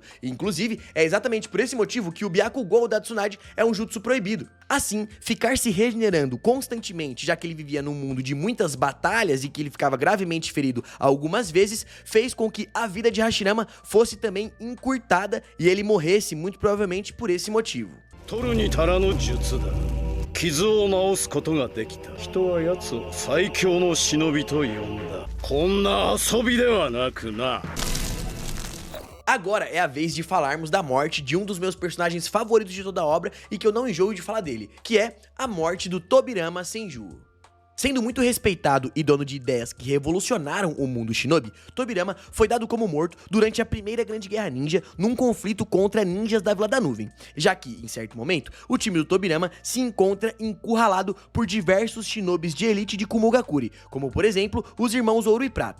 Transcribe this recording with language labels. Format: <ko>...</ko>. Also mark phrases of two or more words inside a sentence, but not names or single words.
<pt>Inclusive, é exatamente por esse motivo que o Byakugou da Tsunade é um jutsu proibido. Assim, ficar se regenerando constantemente, já que ele vivia num mundo de muitas batalhas e que ele ficava gravemente ferido algumas vezes, fez com que a vida de Hashirama fosse também encurtada e ele morresse muito provavelmente por esse motivo.</pt> <ja>取るに足らぬ術だ。傷を治すことができた。人は奴を最強の忍びと呼んだ。こんな遊びではなくな。</ja> <pt>Agora é a vez de falarmos da morte de um dos meus personagens favoritos de toda a obra e que eu não enjoo de falar dele, que é a morte do Tobirama Senju. Sendo muito respeitado e dono de ideias que revolucionaram o mundo shinobi, Tobirama foi dado como morto durante a primeira Grande Guerra Ninja num conflito contra ninjas da Vila da Nuvem, já que, em certo momento, o time do Tobirama se encontra encurralado por diversos shinobis de elite de Kumogakure, como por exemplo, os irmãos Ouro e Prata.</pt>